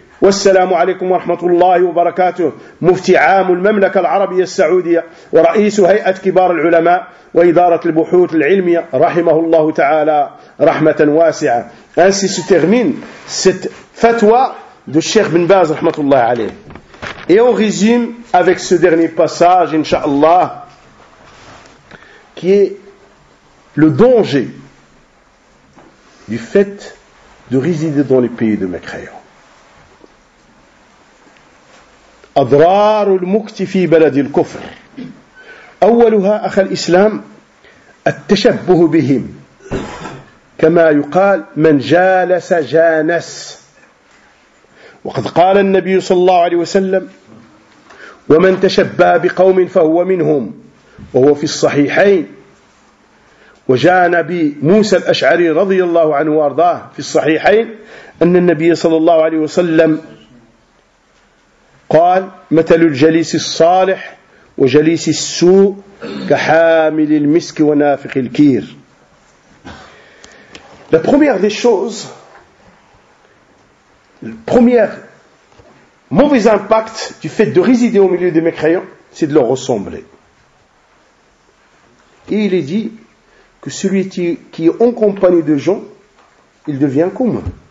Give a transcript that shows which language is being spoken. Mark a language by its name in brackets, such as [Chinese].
[Arabic] والسلام عليكم ورحمة الله وبركاته مفتي عام المملكة العربية السعودية ورئيس هيئة كبار العلماء وإدارة البحوث العلمية رحمه الله تعالى رحمة واسعة. [French] Ainsi se termine cette fatwa du Cheikh Ibn Baz [Arabic] رحمة الله عليه. [French] Et on résume avec ce dernier passage inshallah qui est le danger du fait de résider dans les pays de mécréants. [Arabic] أضرار المكت في بلد الكفر أولها أخ الإسلام التشبه بهم كما يقال من جالس جانس وقد قال النبي صلى الله عليه وسلم ومن تشبه بقوم فهو منهم وهو في الصحيحين وجان بموسى الأشعري رضي الله عنه وارضاه في الصحيحين أن النبي صلى الله عليه وسلم قال مثل الجليس الصالح وجليس السوء كحامل المسك ونافخ الكير. [French] La première des choses, le premier mauvais impact du fait de résider au milieu des mécréants, c'est de leur ressembler. Et il est dit que celui qui est en compagnie de gens, il devient comme.